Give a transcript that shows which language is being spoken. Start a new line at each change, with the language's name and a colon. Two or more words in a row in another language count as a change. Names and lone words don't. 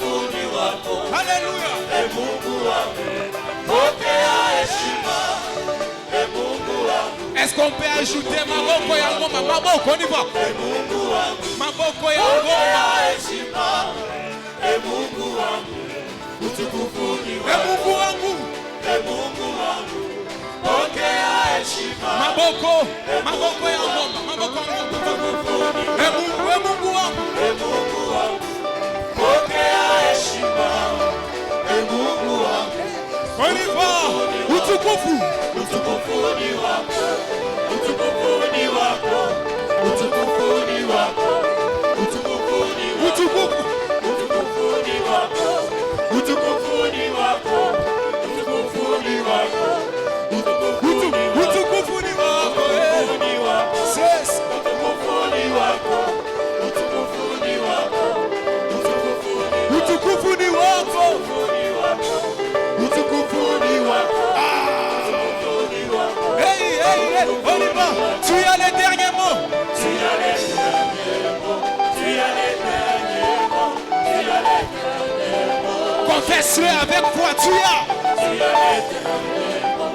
French: Alléluia. Est-ce qu'on peut ajouter Maboko ya ngoma? Maboko, on y va.
Swahili: Maboko ya ngoma. Mungu wangu. Pokea heshima. Maboko ya ngoma. Maboko ya ngoma. Mungu wangu. Pokea heshima. Mungu wangu.
French: On y va.
Swahili: Utukufu ni wako. Utukufu ni wako. Utukufu ni wako. Utukufu ni wako. Utukufu ni wako. Utukufu ni wako. Utukufu ni wako. Utukufu ni wako. Yes. Utukufu ni wako. Utukufu ni wako. Utukufu ni wako. Utukufu ni wako.
French: Hey, on y va. Tu as les derniers mots. Tu as les derniers mots. Tu as les derniers mots. Tu as les derniers mots. Confesse-le avec foi. Tu as. Tu as les derniers mots.